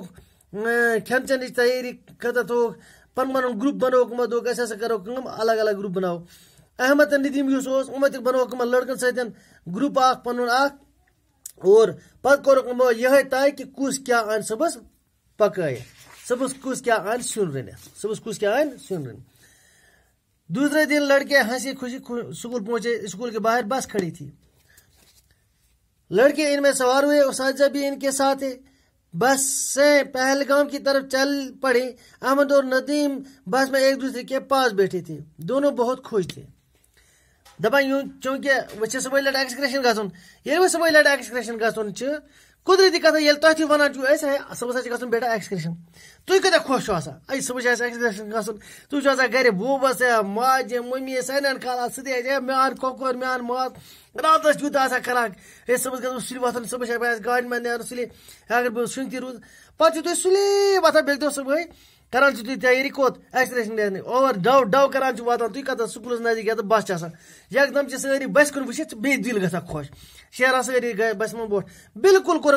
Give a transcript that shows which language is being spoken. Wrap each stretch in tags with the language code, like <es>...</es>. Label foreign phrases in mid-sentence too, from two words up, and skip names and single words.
<ks>کھٮ۪ن چٮ۪نٕچ تیٲری خٲطرٕ تھوٚوُکھ پنُن پنُن گروپ بنووُکھ یِمو دوٚپُکھ أسۍ ہسا کرو کٲم الگ الگ گروپ بناوو احمد تہٕ ندیٖم یُس اوس یِمو تہِ بنووُکھ یِمن لڑکن سۭتۍ گروپ اکھ پنُن اکھ اور پتہٕ کوٚرُکھ یِمو یِہے طے کہِ کُس کیاہ اَنہِ صُبحس پکٲیِتھ صُبحس کُس کیاہ اَنہِ سیُن رٔنِتھ</ks> <ur>دوسرے دن لڑکے ہنسی خوشی اسکول پہنچے اسکول کے باہر بس کھڑی تھی لڑکے ان میں سوار ہوئے اساتذہ بھی ان کے ساتھ تھے بس سے پہلگام کی طرف چل پڑے احمد اور ندیم بس میں ایک دوسرے کے پاس بیٹھے تھے دونوں بہت خوش تھے</ur> <ks>دپان یوں چونکہ وچ صبح لٹ ایکسکرشن گژھُن ییٚلہِ وۄنۍ صبح لٹ ایکسکرشن گژھُن چھُ قدرتی کتھا ییٚلہِ تۄہہِ تہِ وَنان چھُو أسۍ صبحس چھُ گژھُن بیٹا ایکسکرشن تُہۍ کۭتیاہ خۄش چھُو آسان اے صبحس چھُ اَسہِ ایکسکرشن گژھُن تُہۍ چھِو آسان گرِ بوبس یا ماجہِ مٔمی سارنٕے کھالان سُہ تہِ ہے مےٚ اَن کۄکُر مےٚ اَن ماز راتس چھُ تیوٗتاہ آسان کران ہے صبحس گژھو سُلہِ وۄتھُن صبحس چھِ اَسہِ گاڑِ منٛز نیرُن سُلے اگر بہٕ شُنٛگ تہِ روٗد پتہٕ چھِو تُہۍ سُلے وۄتھان بیٚکہِ دۄہ صبحٲے کران چھِو تُہۍ تیٲری کوٚت ایکسکرشن نیرنٕچ اور ڈو کران چھِ واتان تُہۍ کتس سکوٗلس نزدیٖک ییٚتہِ بس چھِ آسان یکدم چھِ سٲری بسہِ کُن وٕچھِتھ بیٚیہِ دِل گژھان خۄش شیران سٲری بسہِ منٛز برونٛٹھ بالکل کوٚرُکھ</ks>